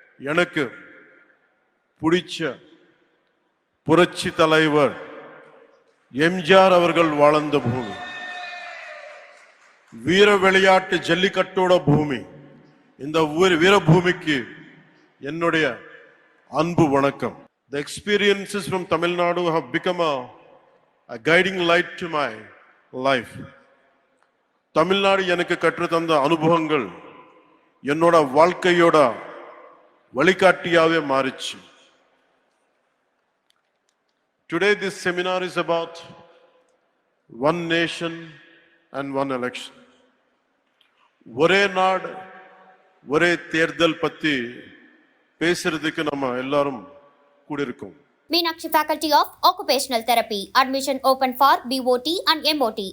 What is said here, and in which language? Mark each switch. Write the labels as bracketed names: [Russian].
[Tamil] எனக்கு பிடிச்ச புரட்சி தலைவர் எம்ஜிஆர் அவர்கள் வாழ்ந்த பூமி, வீர விளையாட்டு ஜல்லிக்கட்டோட பூமி. இந்த வீர பூமிக்கு என்னுடைய அன்பு வணக்கம். [English] The experiences from Tamil Nadu have become a guiding light to my life. [Tamil] Tamil Nadu எனக்கு கற்று தந்த அனுபவங்கள் என்னோட வாழ்க்கையோட வழிகாட்டியாவே மாறிச்சு. [English] Today this seminar is about one nation and one election. [Tamil] ஒரே நாடு ஒரே தேர்தல் பத்தி பேசுறதுக்கு நம்ம எல்லாரும் கூடியிருக்கோம். [English] Meenakshi Faculty of Occupational Therapy. Admission open for BOT and MOT.